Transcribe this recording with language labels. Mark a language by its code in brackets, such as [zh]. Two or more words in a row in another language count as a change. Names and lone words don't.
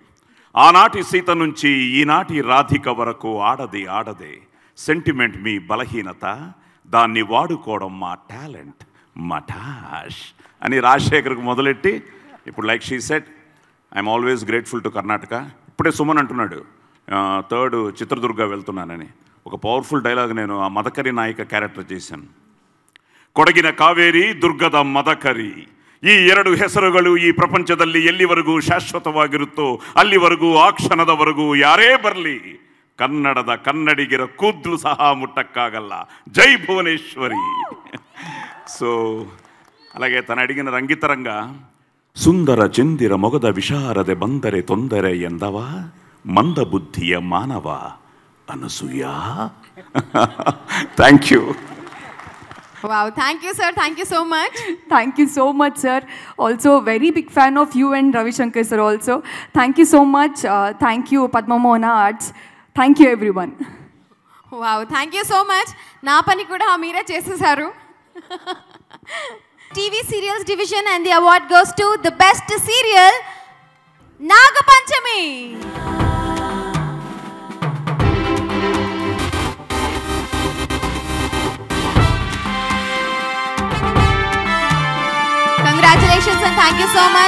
[te] ఆనాటి సీత నుంచి ఈనాటి రాధిక వరకు ఆడదే సెంటిమెంట్ మీ బలహీనత, దాన్ని వాడుకోవడం మా టాలెంట్ మఠాష్ అని రాజశేఖర్కి మొదలెట్టి ఇప్పుడు [en] like she set I'm always grateful to Karnataka. [te] ఇప్పుడే సుమన్ అంటున్నాడు 3rd చిత్రదుర్గ వెళ్తున్నానని. ఒక [en] powerful dialogue [te] నేను ఆ మదకరి నాయిక క్యారెక్టర్ చేశాను. [kn] ಕೊಡಗಿನ ಕಾವೇರಿ ದುರ್ಗದ ಮದಕರಿ, ಈ 2 ಹೆಸರುಗಳು ಈ ಪ್ರಪಂಚದಲ್ಲಿ ಎಲ್ಲಿವರೆಗೂ ಶಾಶ್ವತವಾಗಿರುತ್ತೋ ಅಲ್ಲಿವರೆಗೂ ಆ ಕ್ಷಣದವರೆಗೂ ಯಾರೇ ಬರಲಿ ಕನ್ನಡದ ಕನ್ನಡಿಗರ ಕೂದಲು ಸಹ ಮುಟ್ಟಕ್ಕಾಗಲ್ಲ. ಜೈ ಭುವನೇಶ್ವರಿ. [te] ಸೊ అలాగే తను అడిగిన రంగితరంగా, [kn] ಸುಂದರ ಚಂದಿರ ಮೊಗದ ವಿಶಾರದೆ ಬಂದರೆ ತೊಂದರೆ ಎಂದವ ಮಂದ ಬುದ್ಧಿಯ ಮಾನವ అనసూయ. [en] thank you. Wow, thank you sir, thank you so much. Thank you so much sir. Also very big fan of you and Ravi Shankar sir also. Thank you so much. Thank you Padma Mohana Arts. Thank you everyone. Wow, thank you so much. [te] నా పని కూడా మీరే చేసేసారు. [en] TV Serials Division and the award goes to the best serial Nagapanchami. Congratulations and thank you so much.